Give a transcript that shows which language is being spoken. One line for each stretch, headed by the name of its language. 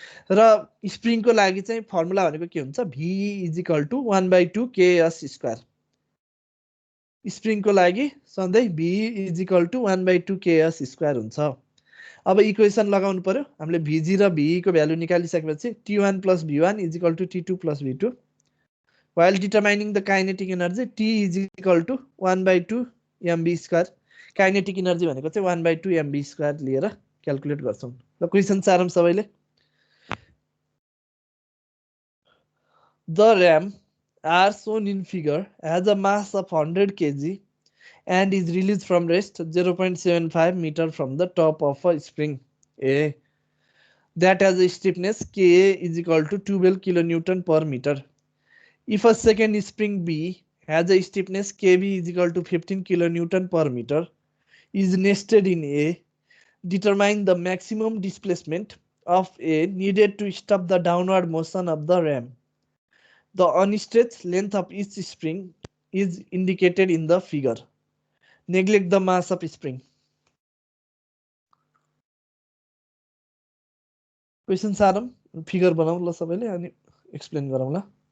Nepali: र स्प्रिङको लागि चाहिँ फर्मुला भनेको के हुन्छ,
English: V is equal to 1/2 KS²।
Nepali: स्प्रिङको लागि सधैँ
English: V is equal to 1/2 KS²
Nepali: हुन्छ। अब इक्वेसन लगाउनु पर्यो। हामीले VG र VE को value निकालिसकेपछि
English: T1 plus V1 is equal to T2 plus V2 while determining the kinetic energy T is equal to 1/2 mv square.
Nepali: Kinetic energy भनेको चाहिँ 1/2 mv square लिएर क्याल्कुलेट गर्छौं। ल क्वेशन सारम सबैले
English: The ram are shown in figure has a mass of 100 kg and is released from rest 0.75 meter from the top of a spring A that has a stiffness Ka is equal to 12 kilonewton per meter. If a second spring B has a stiffness Kb is equal to 15 kilonewton per meter is nested in A, determine the maximum displacement of A needed to stop the downward motion of the ram. The unstretched length of each spring is indicated in the figure. Neglect the mass of spring.
Nepali: Question Saram figure बनाऊ ल सबैले अनि explain गरौँ ल।